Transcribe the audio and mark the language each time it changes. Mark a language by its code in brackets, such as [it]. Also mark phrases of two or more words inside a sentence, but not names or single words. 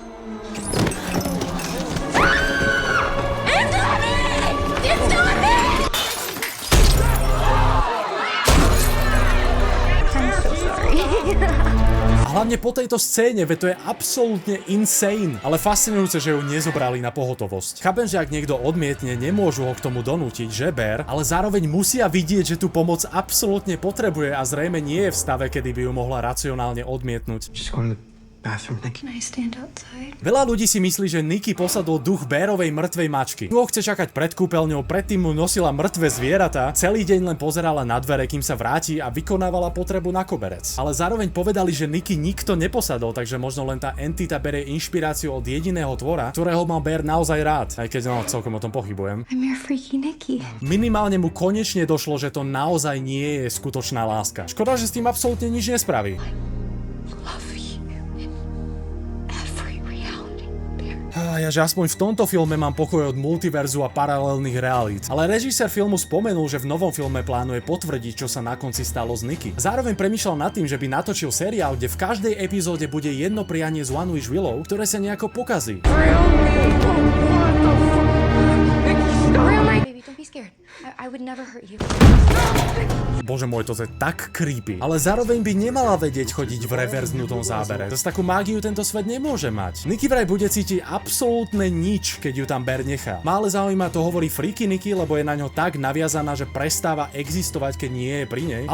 [sk] Hlavne po tejto scéne, veď to je absolútne insane, ale fascinujúce, že ju nezobrali na pohotovosť. Chápem, že ak niekto odmietne, nemôžu ho k tomu donútiť, že Bear, ale zároveň musia vidieť, že tú pomoc absolútne potrebuje a zrejme nie je v stave, kedy by ju mohla racionálne odmietnúť. [en] Just going to the bathroom, Nikki. Can I stand outside? [sk] Veľa ľudí si myslí, že Nikki posadol duch Bearovej mŕtvej mačky. Tu ho chce čakať pred kúpeľňou, predtým mu nosila mŕtve zvieratá, celý deň len pozerala na dvere, kým sa vráti a vykonávala potrebu na koberec. Ale zároveň povedali, že Nikki nikto neposadol, takže možno len tá entita berie inšpiráciu od jediného tvora, ktorého mal Bear naozaj rád, aj keď celkom o tom pochybujem. [en] I'm your freaky Nikki. [sk] Minimálne mu konečne došlo, že to naozaj nie je skutočná láska. Škoda, že s tým absolútne nič nespraví. [en] Love you in every reality, Bear. [sk] Ja, že aspoň v tomto filme mám pokoj od multiverzu a paralelných realít. Ale režisér filmu spomenul, že v novom filme plánuje potvrdiť, čo sa na konci stalo s Nicky. Zároveň premýšľal nad tým, že by natočil seriál, kde v každej epizóde bude jedno prianie z One Wish Willow, ktoré sa nejako pokazí. [en] Baby, don't be scared. I would never hurt you. [sk] Bože môj, to je tak creepy. Ale zároveň by nemala vedieť chodiť v reverznutom zábere. Zas takú mágiu tento svet nemôže mať. Nicky vraj bude cítiť absolútne nič, keď ju tam Bear nechá. Má ale zaujíma, to hovorí Freaky Nicky, lebo je na ňo tak naviazaná, že prestáva existovať, keď nie je pri nej.